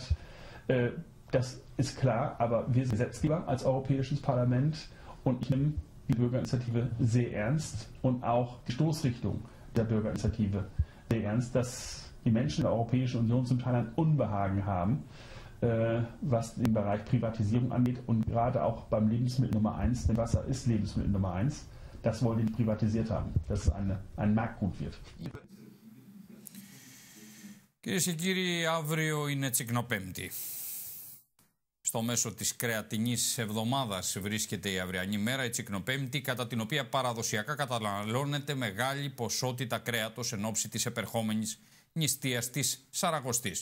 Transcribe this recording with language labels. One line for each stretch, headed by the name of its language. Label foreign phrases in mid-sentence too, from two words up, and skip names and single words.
German: Das ist klar, aber wir sind Gesetzgeber als Europäisches Parlament und ich nehme die Bürgerinitiative sehr ernst und auch die Stoßrichtung der Bürgerinitiative sehr ernst, dass die Menschen in der Europäischen Union zum Teil ein Unbehagen haben, was den Bereich Privatisierung angeht und gerade auch beim Lebensmittel Nummer 1, denn Wasser ist Lebensmittel Nummer 1, das wollen die privatisiert haben, dass es ein Marktgut wird.
Greek: Κυρίες και κύριοι, αύριο είναι Τσικνοπέμπτη. Στο μέσο της κρεατινής εβδομάδας βρίσκεται η αυριανή μέρα, η Τσικνοπέμπτη, κατά την οποία παραδοσιακά καταναλώνεται μεγάλη ποσότητα κρέατος εν ώψη της επερχόμενης νηστείας της Σαρακοστής.